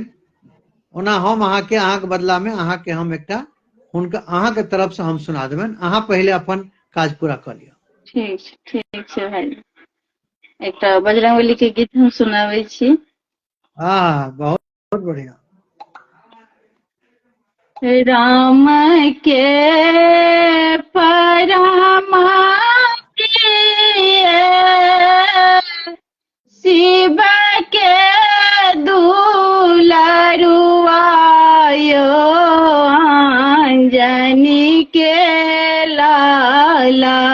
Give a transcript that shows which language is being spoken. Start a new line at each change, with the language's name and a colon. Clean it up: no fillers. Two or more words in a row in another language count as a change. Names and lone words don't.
Maithili: ओना हम अहाँके बदला में अहाँके हम एकटा हुनका अहाँके तरफ से हम सुना देबनि, अहाँ पहिले अपन काज पूरा कऽ लिअ। ठीक छै भाई, एकटा बजरंगबली के गीत हम सुनाबै छी। हाँ बहुत बहुत बढ़िया। राम के परमाप्रिय, शिव के दुलारुआ यो, अंजनी के लाला।